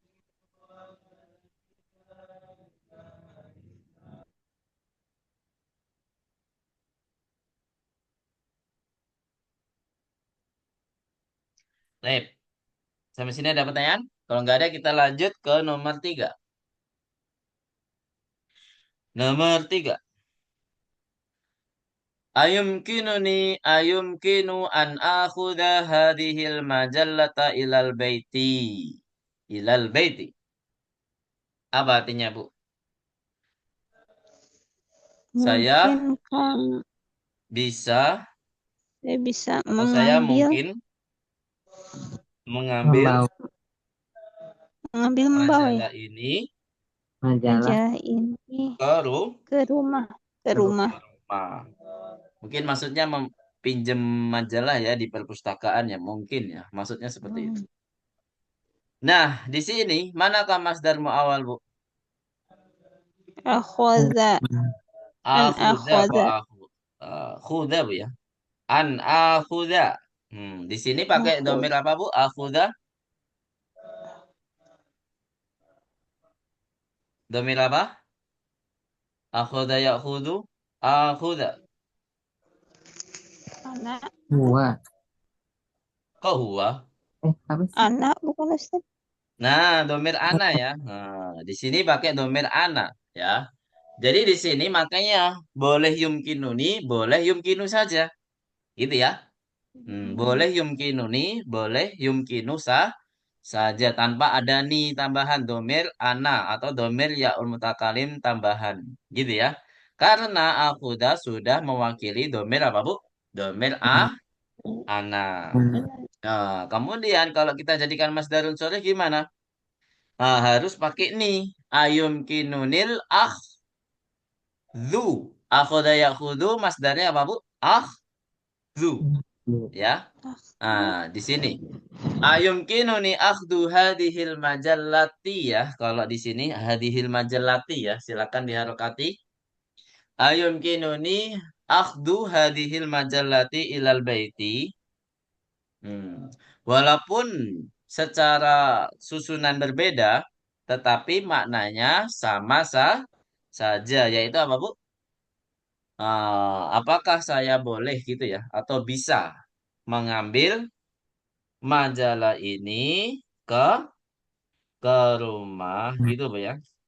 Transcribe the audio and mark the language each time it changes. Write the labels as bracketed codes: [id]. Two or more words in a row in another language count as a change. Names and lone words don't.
[id] Baik, sampai sini ada pertanyaan? Kalau nggak ada kita lanjut ke nomor 3. Nomor 3. [ar] أيمكن أن آخذ هذه المجلة إلى البيت. [id] Apa artinya, Bu? Saya Mungkin kamu bisa saya bisa atau saya mengambil mungkin mengambil Membawa membawa ya majalah ini majalah majalah ini ke ke rumah ke ke rumah. rumah. Mungkin maksudnya pinjem majalah ya di perpustakaan ya mungkin ya. Maksudnya seperti itu. Nah, di sini manakah [ar] مصدر مؤول, [id] Bu? [ar] أخذ. أن Akhuda kok أخذ. khuda, [id] Bu ya. [ar] أن آخذ. [id] Di sini pakai [ar] Akhud. [id] domir apa, Bu? Akhuda. Domir apa? [ar] أخذ يأخذ. أخذ. [id] Anak. Dua. Kok huwa? Apa sih? Anak bukan Ustaz. Nah, [ar] ضمير أنا [id] ya. Nah, di sini pakai [ar] ضمير أنا [id] ya. Jadi di sini makanya boleh yumkinuni, boleh yumkinu saja. Gitu ya. Boleh yumkinuni, boleh yumkinu saja tanpa ada ni tambahan [ar] ضمير أنا [id] atau [ar] ضمير ياء المتكلم [id] tambahan. Gitu ya. Karena akuda sudah mewakili domir apa, Bu? [ar] ضمير أنا. [id] Nah, kemudian kalau kita jadikan [ar] مصدر صالح [id] gimana? Nah, harus pakai nih. [ar] أيمكنني الأخذ. [id] Akhoda yakhudu masdarnya apa, Bu? Akhdhu. Ya. Nah, di sini. [ar] أيمكنني أخذ هذه المجلة ya. [id] Kalau di sini [ar] هذه المجلة [id] ya. Silakan diharokati. [ar] أيمكنني أخذ هذه المجلة إلى البيت. [id] Hmm. Walaupun secara susunan berbeda, tetapi maknanya sama saja, yaitu apa, Bu? Apakah saya boleh gitu ya, atau bisa mengambil majalah ini ke ke rumah gitu, Bu ya?